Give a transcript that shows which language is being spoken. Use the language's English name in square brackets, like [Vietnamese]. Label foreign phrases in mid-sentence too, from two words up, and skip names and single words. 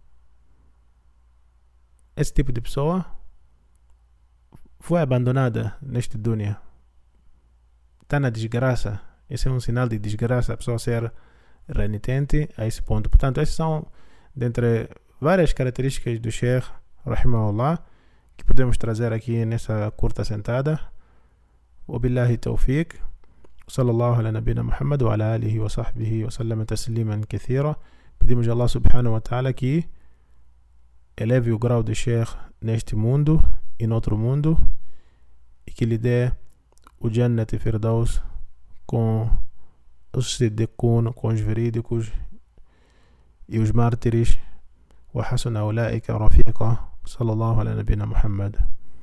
[Portuguese] Esse tipo de pessoa foi abandonada neste dunya. Está na desgraça. Esse é um sinal de desgraça, a pessoa ser renitente a esse ponto. Portanto, essas são dentre várias características do Sheikh rahimahullah que podemos trazer aqui nessa curta sentada. [Arabic] وبالله التوفيق. صلى الله على نبينا محمد وعلى آله وصحبه وسلم تسليما كثيرا. [Portuguese] Pedimos a Allah [Arabic] سبحانه وتعالى [Portuguese] que eleve o grau do Sheikh neste mundo e no outro mundo e que lhe dê o [Arabic] جنة الفردوس [Portuguese] com os siddiqun, com os verídicos e os mártires. [Arabic] وحسن أولئك رفيقا. صلى الله على نبينا محمد.